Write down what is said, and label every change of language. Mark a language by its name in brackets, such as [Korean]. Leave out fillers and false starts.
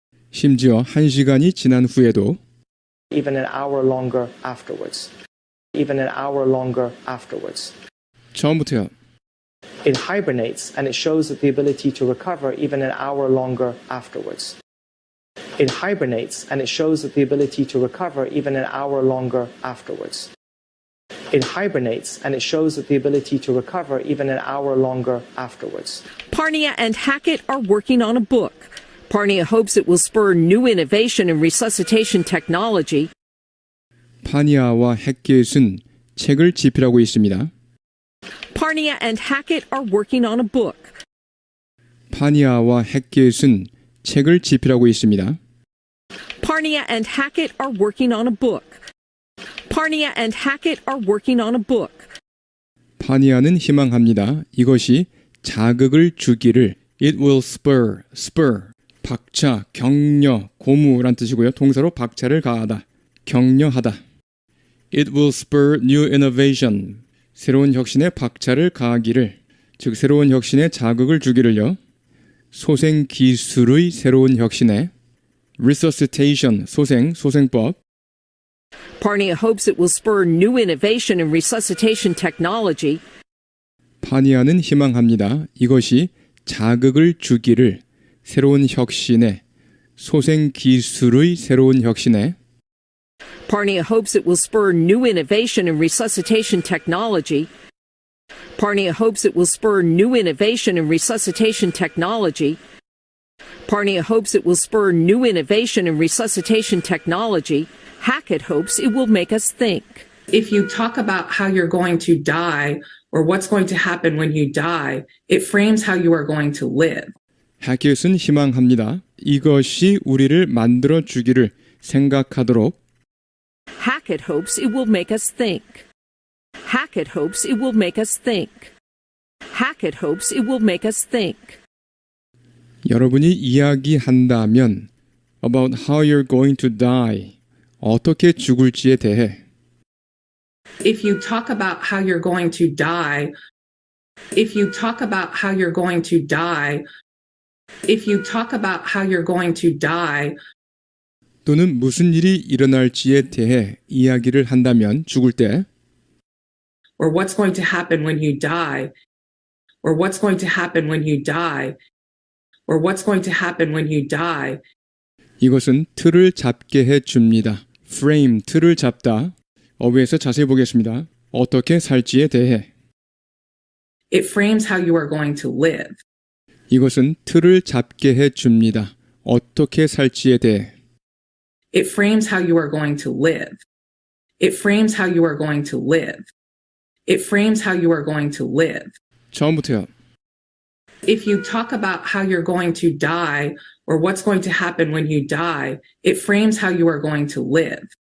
[Korean] 심지어 1시간이 지난 후에도 [English] Even an hour longer afterwards. Even an hour longer afterwards. [Korean] 처음부터요. [English] It hibernates and it shows the ability to recover even an hour longer afterwards. It hibernates and it shows the ability to recover even an hour longer afterwards. It hibernates and it shows the ability to recover even an hour longer afterwards. Parnia and Hackett are working on a book. Parnia hopes it will spur new innovation in resuscitation technology. [Korean] 파니아와 해켓은 책을 집필하고 있습니다. [English] Parnia and Hackett are working on a book. [Korean] 파니아와 해켓은 책을 집필하고 있습니다. [English] Parnia and Hackett are working on a book. Parnia and Hackett are working on a book. [Korean] 파니아는 희망합니다. 이것이 자극을 주기를 [English] It will spur, [Korean] 박차, 격려, 고무란 뜻이고요. 동사로 박차를 가하다, 격려하다. [English] It will spur new innovation. [Korean] 새로운 혁신에 박차를 가하기를, 즉 새로운 혁신에 자극을 주기를요. 소생 기술의 새로운 혁신에 resuscitation, 소생법. [English] Parnia hopes it will spur new innovation in resuscitation technology. [Korean] 파니아는 희망합니다. 이것이 자극을 주기를 새로운 혁신에, 소생 기술의 새로운 혁신에 [English] Parnia hopes it will spur new innovation in resuscitation technology. Parnia hopes it will spur new innovation in resuscitation technology. Parnia hopes it will spur new innovation in resuscitation technology. Hackett hopes it will make us think. If you talk about how you're going to die or what's going to happen when you die, it frames how you are going to live. [Korean] 해켓은 희망합니다. 이것이 우리를 만들어 주기를 생각하도록. [English] Hackett hopes it will make us think. Hackett hopes it will make us think. Hackett hopes it will make us think. [Korean] 여러분이 이야기한다면 [English] about how you're going to die, [Korean] 어떻게 죽을지에 대해 [English] If you talk about how you're going to die, if you talk about how you're going to die, if you talk about how you're going to die, [Korean] 또는 무슨 일이 일어날지에 대해 이야기를 한다면 죽을 때 [English] or what's going to happen when you die, or what's going to happen when you die, or what's going to happen when you die, [Korean] 이것은 틀을 잡게 해줍니다. frame, 틀을 잡다. 어휘에서 자세히 보겠습니다. 어떻게 살지에 대해 [English] it frames how you are going to live. [Korean] 이것은 틀을 잡게 해줍니다. 어떻게 살지에 대해 [English] It frames how you are going to live. It frames how you are going to live. It frames how you are going to live. [Korean] 처음부터요. [English] If you talk about how you're going to die or what's going to happen when you die, it frames how you are going to live.